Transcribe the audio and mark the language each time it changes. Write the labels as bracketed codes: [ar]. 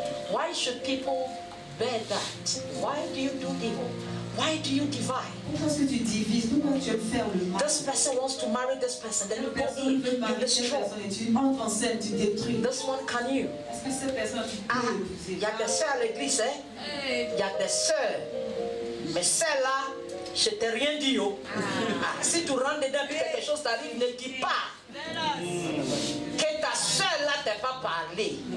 [en] Why should people bear that? Why do you do evil? Why do you divide? [fr] Parce que tu divises, pourquoi tu veux faire le mal? [en] This person wants to marry this person, then you go in, you destroy. [fr] Tu entres en scène, tu détruis. [en] This one can you? [fr] Est-ce que cette personne tu peux épouser? Il y a des sœurs à l'église, hein? Il y a des sœurs. Mais celle-là, je t'ai rien dit, oh. Si tu rentres dedans et quelque chose t'arrive, ne dis pas. Que ta sœur là t'ait pas parlé.